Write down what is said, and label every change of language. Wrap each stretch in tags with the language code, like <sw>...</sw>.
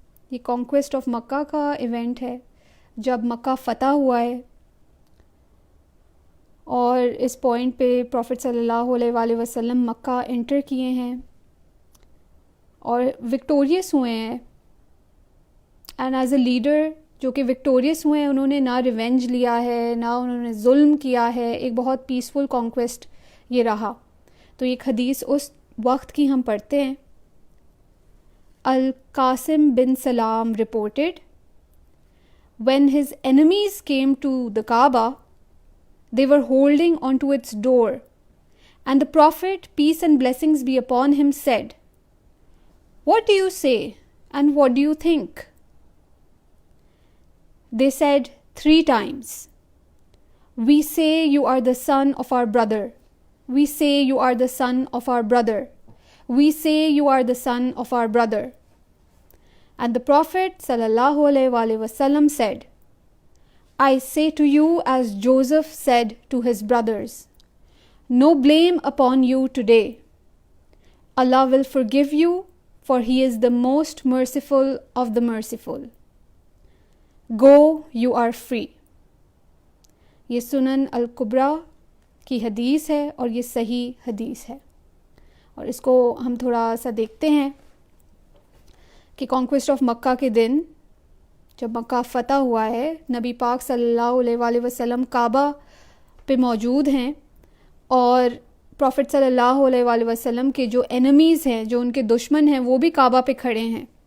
<ur>یہ conquest of مکہ کا event ہے جب مکہ فتح ہوا ہے, اور اس پوائنٹ پہ پروفٹ صلی اللہ علیہ وآلہ وسلم مکہ انٹر کیے ہیں اور وکٹوریس ہوئے ہیں. اینڈ ایز اے لیڈر جو کہ وکٹوریس ہوئے ہیں, انہوں نے نہ ریونج لیا ہے نہ انہوں نے ظلم کیا ہے. ایک بہت پیسفل کانکویسٹ یہ رہا. تو ایک حدیث اس وقت کی ہم پڑھتے ہیں.</ur> <en>Al Qasim bin Salam reported, when his enemies came to the Kaaba, they were holding onto its door, and the Prophet, peace and blessings be upon him, said, "What do you say and what do you think?" They said 3 times, "We say you are the son of our brother. We say you are the son of our brother. We say you are the son of our brother." And the Prophet sallallahu alaihi wasallam said, "I say to you as Joseph said to his brothers, no blame upon you today. Allah will forgive you, for he is the most merciful of the merciful. Go, you are free."</en> <ur>یہ سنن الکبریٰ کی حدیث ہے اور یہ صحیح حدیث ہے. اور اس کو ہم تھوڑا سا دیکھتے ہیں کہ کانکویسٹ آف مکہ کے دن جب مکہ فتح ہوا ہے, نبی پاک صلی اللہ علیہ وآلہ وسلم کعبہ پہ موجود ہیں, اور پروفٹ صلی اللہ علیہ وآلہ وسلم کے جو اینیمیز ہیں, جو ان کے دشمن ہیں, وہ بھی کعبہ پہ کھڑے ہیں.</ur>